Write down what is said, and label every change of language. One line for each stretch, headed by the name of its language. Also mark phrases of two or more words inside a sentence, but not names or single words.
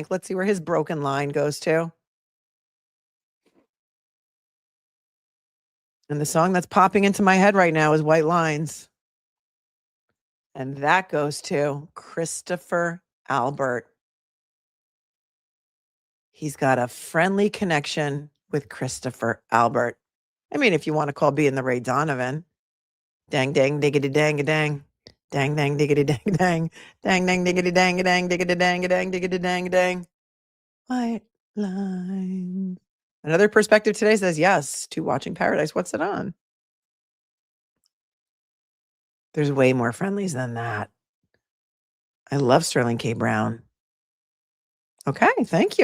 English: Let's see where his broken line goes to. And the song that's popping into my head right now is White Lines. And that goes to Christopher Albert. He's got a friendly connection with Christopher Albert. I mean, if you want to call being the Ray Donovan. Dang, dang, diggity, dang, a dang. Dang, dang, diggity, dang, dang. Dang, dang, diggity, dang, a dang, diggity, dang, a dang, diggity, dang, a dang. White lines. Another perspective today says yes to watching Paradise. What's it on? There's way more friendlies than that. I love Sterling K. Brown. Okay, thank you.